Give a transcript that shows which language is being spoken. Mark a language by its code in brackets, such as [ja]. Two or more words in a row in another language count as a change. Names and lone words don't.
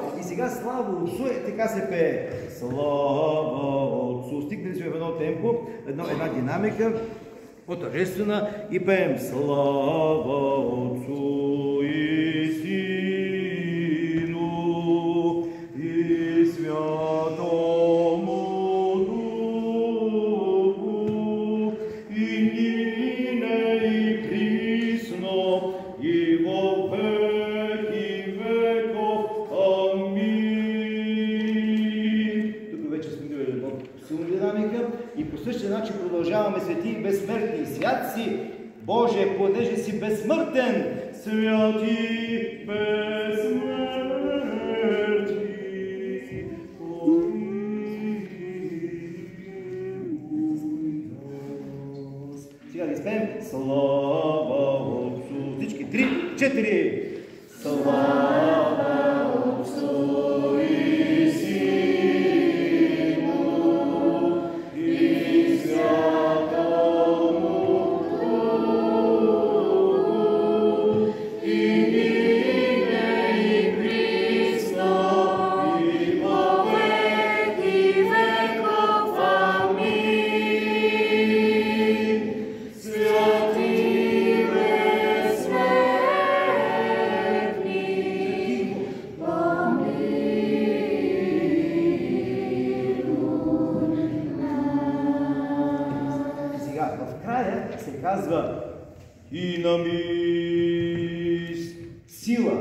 [bg] сега [cu] слава Отцу, [bg] така се пее. [cu] Слава Отцу. [bg] Стигнали сме в едно темпо, една динамика, по-тържествена и пеем [cu] слава Отцу и Сину и Святому Духу и нине и присно и во веки веков. [bg] Амин. Тук вече сме имали една силна динамика и по същия начин продължаваме свети и безсмъртни. Свят си, Боже, понеже си безсмъртен, святи безсмъртни. Сега да изпеем [cu] слава Отцу. [bg] Всички 3, 4. [cu] Слава Отцу и Сину и Святому Духу и нине и присно и во веки веков. Амин. [bg] Святи се казва динамис, сила.